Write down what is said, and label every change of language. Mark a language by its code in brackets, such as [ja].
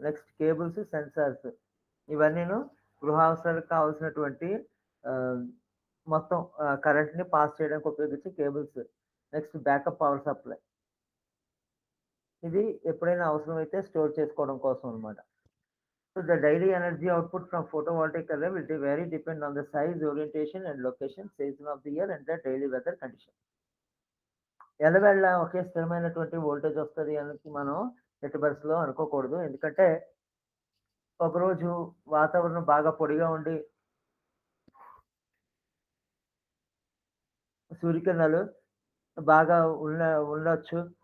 [te] Next cables, sensors ఇవన్నీను గృహ అవసరాలకు కావాల్సినటువంటి మొత్తం కరెంట్ని పాస్ చేయడానికి ఉపయోగించే cables. Next backup power supply. ఇది ఎప్పుడైనా అవసరమైతే స్టోర్ చేసుకోవడం కోసం అనమాట. [en] So the daily energy output from photovoltaic array will vary depend on the size, orientation and location, season of the year and the daily weather condition. [te] ఎల్లవేళ ఒకే స్థిరమైనటువంటి voltage వస్తుంది అని మనం ఎట్టి పరిస్థితుల్లో అనుకోకూడదు. ఎందుకంటే ఒకరోజు వాతావరణం బాగా పొడిగా ఉండి సూర్యకిరణాలు బాగా ఉండొచ్చు.